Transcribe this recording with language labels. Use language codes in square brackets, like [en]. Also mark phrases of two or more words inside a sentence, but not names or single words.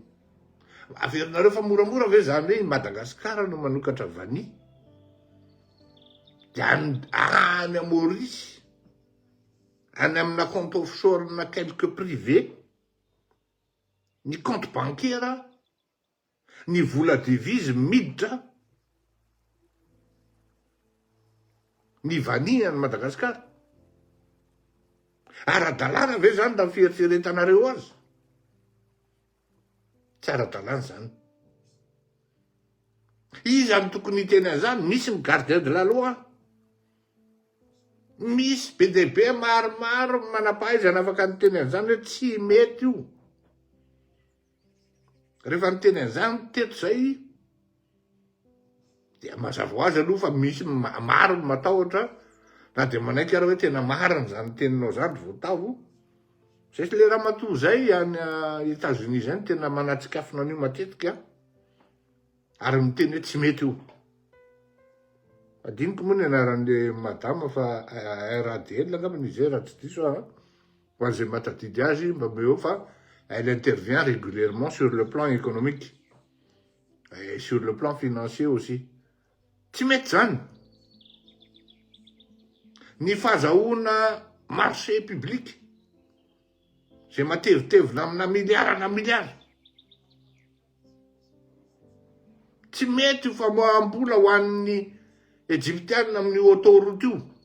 [mg] Averinareo fa moramora ve zany hoe Madagasikara no manokatra vany dia any Maurice, any amina [fr] compte offshore [mg] na [fr] quelque privé, [mg] ny [fr] compte bancaire, [mg] ny vola devise miditra, ny vany any Madagasikara. Ara-dalàna ve zany raha fieritreretanareo azy? Tsy ara-dalàna zany. Izy any tokony teny an'izany, misy ny [fr] gardien de la loi, [mg] misy BDP maromaro manampahaizana afaka nyteny an'izany hoe tsy mety io. Rehefa nyteny an'izany teto zay dia mazava ho azy aloha fa misy maro ny matahotra na dia manaiky ary hoe tena marina zany teninao zany voatavo. Zay le raha matoa zay any États-Unis zany tena manatsikafona an'io matetika ary miteny hoe tsy mety io. Adiniko moa ny anaran'le madama fa RADL angamba izy raha tsy diso ho an'izay matadidy azy mba eo fa [fr] elle intervient régulièrement sur le plan économique et sur le plan financier aussi. [mg] Tsy mety zany. Ny fahazahoana [fr] marché public [mg] zay matevitevina amina miliara, tsy mety fa moambola ho an'ny Egyptianina amin'ny autoroute io.